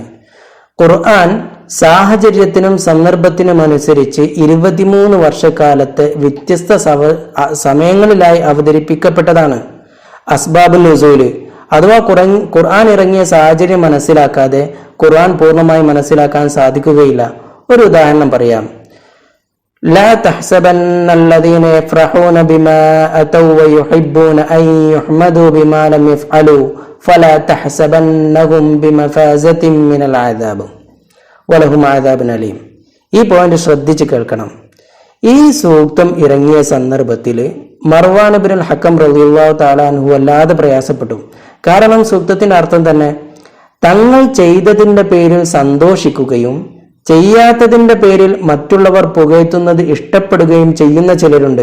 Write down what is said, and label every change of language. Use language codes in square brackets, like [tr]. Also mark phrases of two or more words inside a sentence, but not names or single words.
[ml] ഖുർആൻ സാഹചര്യത്തിനും സന്ദർഭത്തിനും അനുസരിച്ച് 23 വർഷക്കാലത്തെ വ്യത്യസ്ത സമയങ്ങളിലായി അവതരിപ്പിക്കപ്പെട്ടതാണ്. [ar] أسباب النزول [ml] അഥവാ ഖുർആൻ ഇറങ്ങിയ സാഹചര്യം മനസ്സിലാക്കാതെ ഖുർആൻ പൂർണ്ണമായി മനസ്സിലാക്കാൻ സാധിക്കുകയില്ല. ഒരു ഉദാഹരണം പറയാം. [ar] لا تحسبن الذين يفرحون بما أتوا ويحبون أن يحمدوا بما لم يفعلوا فلا تحسبنهم بمفازة من العذاب ولهم عذاب أليم. [ml] ഈ പോയിന്റ് ശ്രദ്ധിച്ച് കേൾക്കണം. ഈ സൂക്തം ഇറങ്ങിയ സന്ദർഭത്തിൽ മർവാൻ ഇബ്നുൽ ഹക്കം [ar] رضي الله تعالى عنه [ml] വല്ലാതെ പ്രയാസപ്പെട്ടു. കാരണം സൂക്തത്തിന്റെ അർത്ഥം തന്നെ തങ്ങൾ ചെയ്തതിന്റെ പേരിൽ സന്തോഷിക്കുകയും ചെയ്യാത്തതിന്റെ പേരിൽ മറ്റുള്ളവർ പുകഴ്ത്തുന്നത് ഇഷ്ടപ്പെടുകയും ചെയ്യുന്ന ചിലരുണ്ട്.